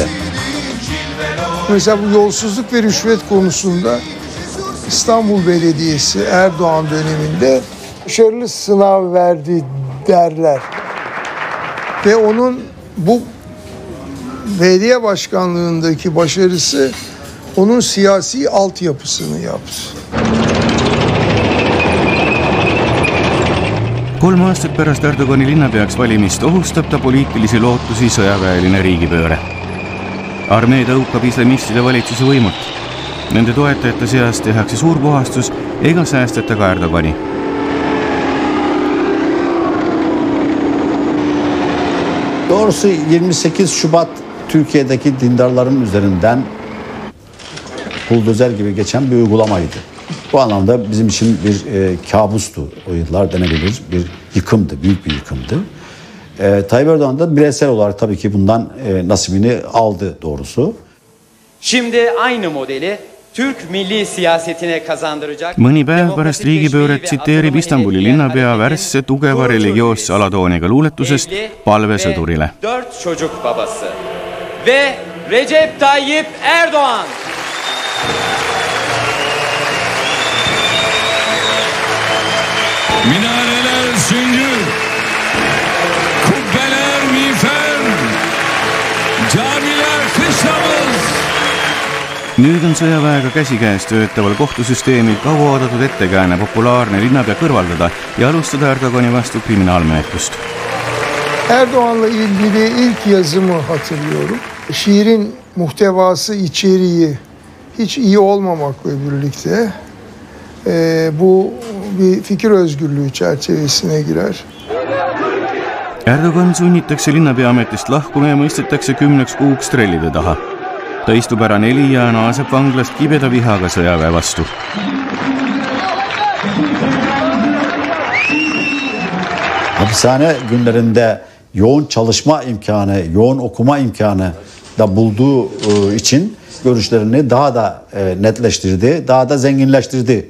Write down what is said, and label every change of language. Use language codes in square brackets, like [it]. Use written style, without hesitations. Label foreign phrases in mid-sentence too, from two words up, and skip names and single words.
[tr] Mesela bu yolsuzluk ve rüşvet konusunda İstanbul Belediyesi Erdoğan döneminde başarılı sınav verdi derler. Ve onun bu belediye başkanlığındaki başarısı onun siyasi altyapısını yaptı. [et] 3 aastat pärast Erdogani linnapeaks valimist ohustab ta poliitilisi lootusi sõjaväeline riigipööre. Armee tõukab islamistide valitsuse võimult. Nende toetajate seas tehakse suur puhastus ega säästeta ka Erdogani. [tr] Doğrusu 28 Şubat Türkiye'deki dindarların üzerinden buldozer gibi geçen bir uygulamaydı. Bu anlamda bizim için bir kabustu. O yıllar denebilir bir yıkımdı, büyük bir yıkımdı. Tayyip Erdoğan da bireysel olarak tabii ki bundan nasibini aldı doğrusu. Şimdi aynı modeli Türk milli siyasetine kazandıracak. [et] Mõni päev pärast riigipööret tsiteerib Istanbuli linnapea värsse tugeva religioosse alatooniga luuletusest Palve sõdurile. [tr] 4 çocuk babası ve Recep Tayyip Erdoğan. Minareler süngü, kubbeler miğfer, camiler kışlamız. [et] Nüüd on sõjaväega käsikäes töötaval kohtusüsteemil kaua oodatud ettekääne populaarne linnapea kõrvaldada ja alustada Erdogani vastu kriminaalmenetlust. [tr] Erdoğan'la ilgili ilk yazımı hatırlıyorum. Şiirin muhtevası, içeriği hiç iyi olmamakla birlikte bu bir fikir özgürlüğü çerçevesine girer. [et] Erdogan sunnitakse linnapea ametist lahkuma ja mõistetakse 10 kuuks trellide taha. Ta istub ära 4 ja naaseb vanglast kibeda vihaga sõjaväe vastu. [tr] Hapishane günlerinde yoğun çalışma imkanı, yoğun okuma imkanı da bulduğu için görüşlerini daha da netleştirdi, daha da zenginleştirdi.